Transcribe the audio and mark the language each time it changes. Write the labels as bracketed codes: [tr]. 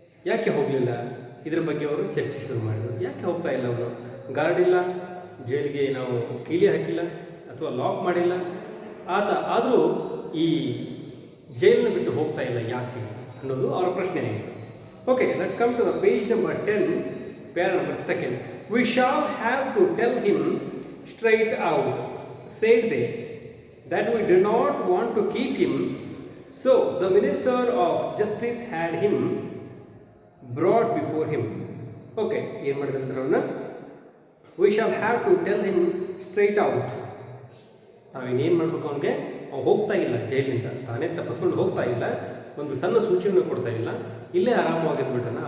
[kn] ಯಾಕೆ ಹೋಗಲಿಲ್ಲ, ಇದ್ರ ಬಗ್ಗೆ ಅವರು ಚರ್ಚೆ ಶುರು ಮಾಡಿದರು. ಯಾಕೆ ಹೋಗ್ತಾ ಇಲ್ಲ ಅವರು, ಗಾರ್ಡ್ ಇಲ್ಲ, ಜೈಲಿಗೆ ನಾವು ಕೀಲಿ ಹಾಕಿಲ್ಲ ಅಥವಾ ಲಾಕ್ ಮಾಡಿಲ್ಲ ಆತ, ಆದರೂ ಈ ಜೈಲನ್ನು ಬಿಟ್ಟು ಹೋಗ್ತಾ ಇಲ್ಲ ಯಾಕೆ ಅನ್ನೋದು ಅವರ ಪ್ರಶ್ನೆ ಆಯಿತು. [en] Okay, let's come to the page number 10, para number 2. We shall have to tell him straight out, said they, that we do not want to keep him, so the minister of justice had him brought before him. Okay, [kn] ಏನು ಮಾಡಿದ್ರೆ ಅವನ್ನ [en] we shall have to tell him straight out. [kn] ನಾವೇನೇನು ಮಾಡಬೇಕು, ಅವನಿಗೆ ಹೋಗ್ತಾ ಇಲ್ಲ ಜೈಲಿನಿಂದ, ತಾನೇ ತಪ್ಪಿಸ್ಕೊಂಡು ಹೋಗ್ತಾ ಇಲ್ಲ, ಒಂದು ಸಣ್ಣ ಸೂಚನೆ ಕೊಡ್ತಾ ಇಲ್ಲ, ಇಲ್ಲೇ ಆರಾಮವಾಗಿದ್ಬಿಟ್ಟನ.